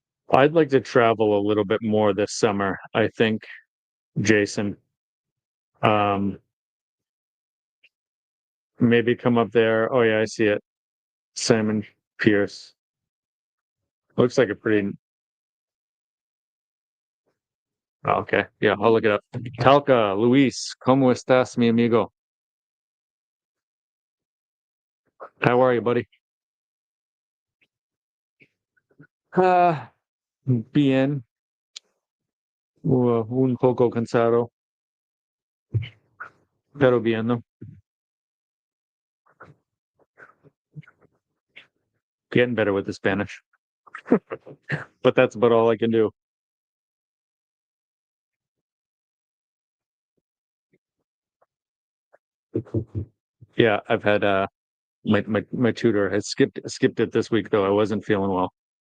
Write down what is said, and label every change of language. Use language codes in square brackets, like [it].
[en] I'd like to travel a little bit more this summer, I think, Jason. Um, maybe come up there. Oh yeah, I see it. Simon Pierce. Looks like a pretty okay. Yeah, I'll look it up. [es] Talca, Luis, ¿cómo estás, mi amigo? [en] How are you, buddy? [es] Ah, bien. Un poco cansado, pero bien, ¿no? [en] Getting better with the Spanish. But that's about all I can do. Yeah, I've had my tutor has skipped it this week though. I wasn't feeling well.